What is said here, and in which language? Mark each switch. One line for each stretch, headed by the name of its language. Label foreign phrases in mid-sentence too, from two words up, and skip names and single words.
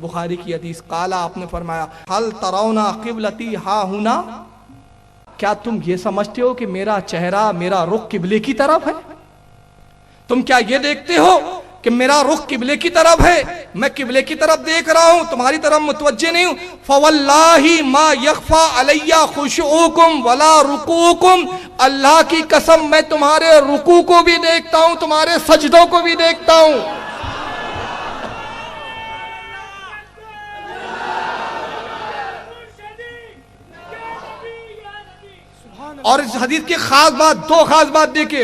Urdu: بخاری کی حدیث قالا آپ نے فرمایا
Arabic: حل ترون قبلتی ہا ہنا,
Urdu: کیا تم یہ سمجھتے ہو کہ میرا چہرہ میرا رخ قبلے کی طرف ہے؟ تم کیا یہ دیکھتے ہو کہ میرا رخ قبلے کی طرف ہے, میں قبلے کی طرف دیکھ رہا ہوں, تمہاری طرف متوجہ نہیں ہوں؟
Arabic: فواللہ ما یخفا علی خشوعکم ولا رکوعکم,
Urdu: اللہ کی قسم میں تمہارے رکوع کو بھی دیکھتا ہوں, تمہارے سجدوں کو بھی دیکھتا ہوں. اور اس حدیث کی خاص بات, 2 خاص بات دیکھیں.